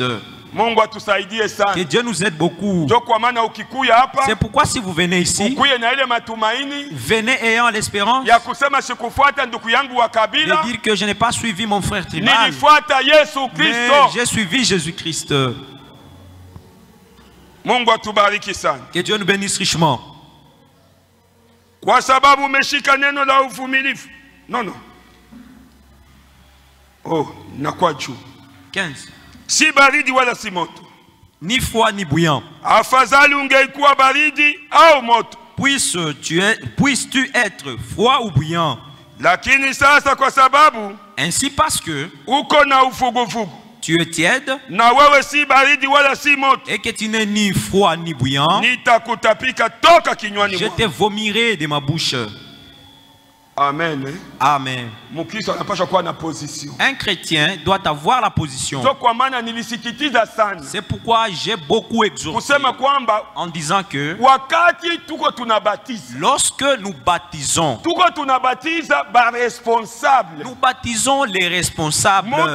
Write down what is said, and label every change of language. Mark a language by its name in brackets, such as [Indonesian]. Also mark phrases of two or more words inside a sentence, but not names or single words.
[French] Que Dieu nous aide beaucoup. C'est pourquoi si vous venez ici, venez ayant l'espérance de dire que je n'ai pas suivi mon frère tribal, mais j'ai suivi Jésus-Christ. Que Dieu nous bénisse richement. Non. [Swahili] Oh, na kwa juu. 15. Si baridi wala si moto. [French] Ni froid ni bouillant. [Swahili] Afadhali ungeikuwa baridi au moto. [French] Puisses-tu être froid ou bouillant. [Swahili] Lakini sasa kwa sababu [French] ainsi parce que [Swahili] uko na ufugufugu. [French] Tu es tiède. [Swahili] Na wewe si baridi wala si moto. [French] Et que tu n'es ni froid ni bouillant. [Swahili] Nitakutapika toka kinywani mwako. [French] Je te vomirai de ma bouche. Amen. Amen. Un chrétien doit avoir la position. C'est pourquoi j'ai beaucoup exhorté en disant que lorsque nous baptisons, nous baptisons les responsables.